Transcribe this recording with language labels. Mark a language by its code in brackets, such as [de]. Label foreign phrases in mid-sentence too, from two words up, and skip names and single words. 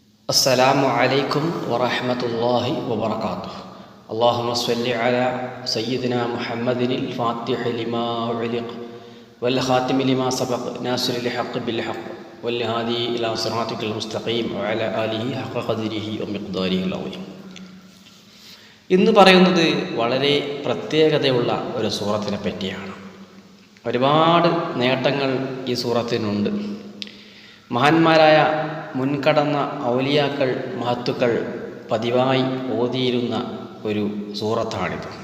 [ar] السلام عليكم ورحمة الله وبركاته. اللهم صل على سيدنا محمد الفاتح لما أغلق والخاتم لما سبق ناصر الحق بالحق والهادي إلى صراطك المستقيم وعلى آله حق قدره ومقداره العظيم. [ml] ഇന്ന് പറയുന്നത് വളരെ പ്രത്യേകതയുള്ള ഒരു സൂറത്തിനെ പറ്റിയാണ്. ഒരുപാട് നേട്ടങ്ങൾ ഈ സൂറത്തിനുണ്ട്. മഹാന്മാരായ മുൻകടന്ന ഔലിയാക്കൾ മഹത്തുക്കൾ പതിവായി ഓതിയിരുന്ന ഒരു സൂറത്താണിത്.